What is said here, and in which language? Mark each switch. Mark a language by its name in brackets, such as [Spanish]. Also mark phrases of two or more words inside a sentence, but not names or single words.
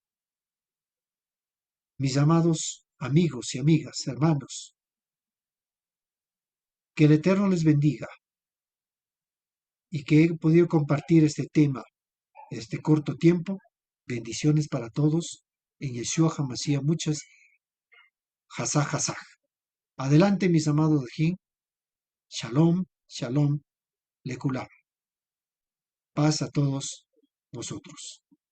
[Spanish] Mis amados amigos y amigas, hermanos, que el Eterno les bendiga y que he podido compartir este tema en este corto tiempo. Bendiciones para todos. En Yeshua Hamashiach muchas [Hebrew] חזק חזק. [Spanish] Adelante, mis amados Ajim. [Hebrew] שלום, שלום, לכולם. [Spanish] Paz a todos vosotros.